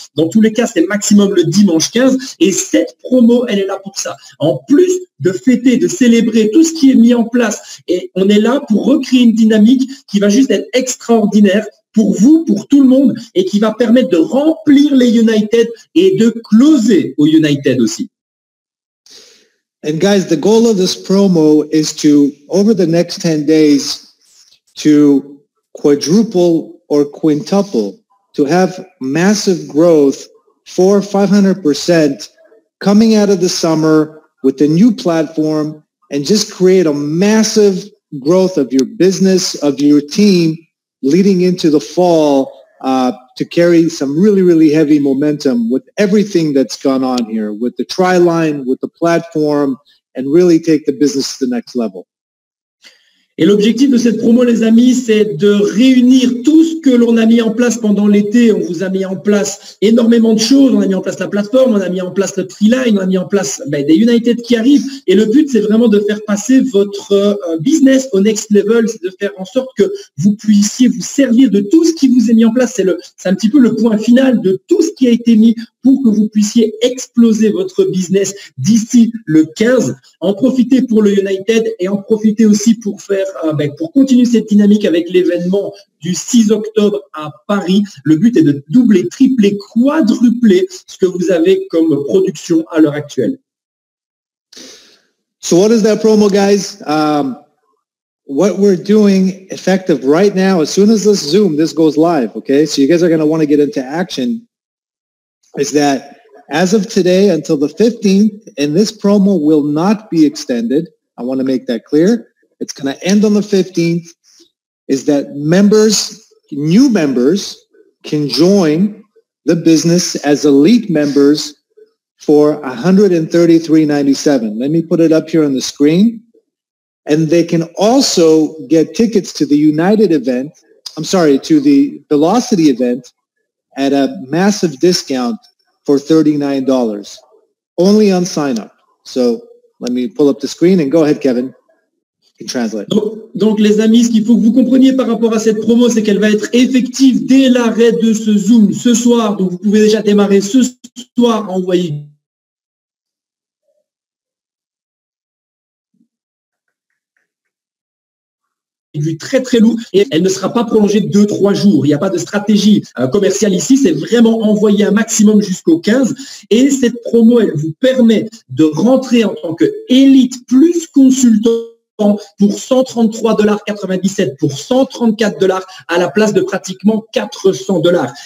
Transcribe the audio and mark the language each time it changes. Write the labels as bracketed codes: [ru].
[fr] Dans tous les cas, c'est maximum le dimanche 15. Et cette promo, elle est là pour ça. En plus de fêter, de célébrer tout ce qui est mis en place. Et on est là pour recréer une dynamique qui va juste être extraordinaire pour vous, pour tout le monde, et qui va permettre de remplir les United et de closer aux United aussi. [en] And guys, the goal of this promo is to, over the next 10 days, to quadruple or quintuple, to have massive growth, 400-500% coming out of the summer with the new platform, and just create a massive growth of your business, of your team, leading into the fall to carry some really, really heavy momentum with everything that's gone on here, with the tri-line, with the platform, and really take the business to the next level. [fr] Et l'objectif de cette promo, les amis, c'est de réunir tout ce que l'on a mis en place pendant l'été. On vous a mis en place énormément de choses. On a mis en place la plateforme, on a mis en place le Treeline, on a mis en place des United qui arrivent. Et le but, c'est vraiment de faire passer votre business au next level. C'est de faire en sorte que vous puissiez vous servir de tout ce qui vous est mis en place. C'est un petit peu le point final de tout ce qui a été mis pour que vous puissiez exploser votre business d'ici le 15. En profiter pour le United et en profiter aussi pour pour continuer cette dynamique avec l'événement du 6 octobre à Paris. Le but est de doubler, tripler, quadrupler ce que vous avez comme production à l'heure actuelle. [en] So what is that promo, guys? What we're doing effective right now, as soon as this goes live, okay? So you guys are going to want to get into action, is that as of today until the 15th, and this promo will not be extended. I want to make that clear. It's going to end on the 15th, is that new members can join the business as elite members for $133.97. Let me put it up here on the screen. And they can also get tickets to the United event, to the Velocity event at a massive discount for $39, only on sign up. So let me pull up the screen and go ahead, Kevin. Translate. [fr] Donc les amis, ce qu'il faut que vous compreniez par rapport à cette promo, c'est qu'elle va être effective dès l'arrêt de ce Zoom ce soir. Donc vous pouvez déjà démarrer ce soir à envoyer du très très lourd et elle ne sera pas prolongée de 2-3 jours. Il n'y a pas de stratégie commerciale ici, c'est vraiment envoyer un maximum jusqu'au 15 et cette promo, elle vous permet de rentrer en tant que élite plus consultant pour $133,97 pour $134 à la place de pratiquement $400.